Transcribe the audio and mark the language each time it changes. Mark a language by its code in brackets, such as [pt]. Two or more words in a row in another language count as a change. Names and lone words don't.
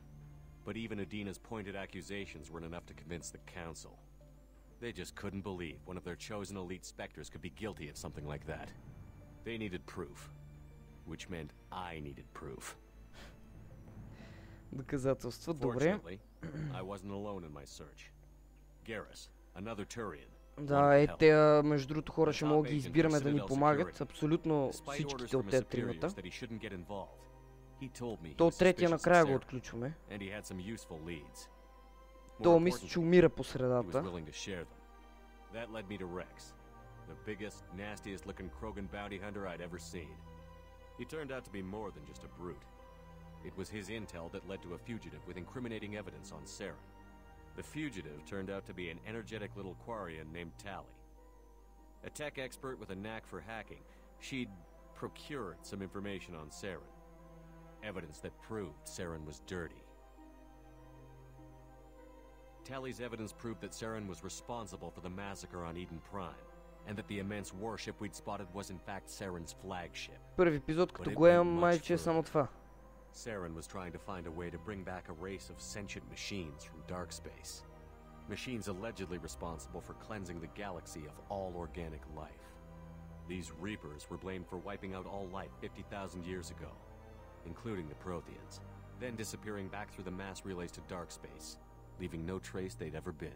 [en] But even Adina's pointed accusations weren't enough to convince the Council. They just couldn't believe one of their chosen elite Spectres could be guilty of something like that. They needed proof, which meant I needed proof. [bg] Доказателства, добре. [en] Fortunately, I wasn't alone in my search. Garrus, another Turian. [bg] Да, между другото хора ще могат да ги избираме да ни помагат. Абсолютно всичките от тези тримата. То третия накрая го отключваме. То мисля, че умира по средата. [en] That led me to Rex, the biggest, nastiest looking Krogan bounty hunter I'd ever seen. He turned out to be more than just a brute. It was his intel that led to a fugitive with incriminating evidence on Saren. The fugitive turned out to be an energetic little Quarian named Tally. A tech expert with a knack for hacking, she'd procured some information on Saren. Evidence that proved Saren was dirty. Tally's evidence proved that Saren was responsible for the massacre on Eden Prime, and that the immense warship we'd spotted was in fact Saren's flagship. [bg] Първи епизод, като го имам, май че е само това. [en] Saren was trying to find a way to bring back a race of sentient machines from dark space. Machines allegedly responsible for cleansing the galaxy of all organic life. These Reapers were blamed for wiping out all life 50,000 years ago. including the Protheans, then disappearing back through the mass relays to dark space, leaving no trace they'd ever been.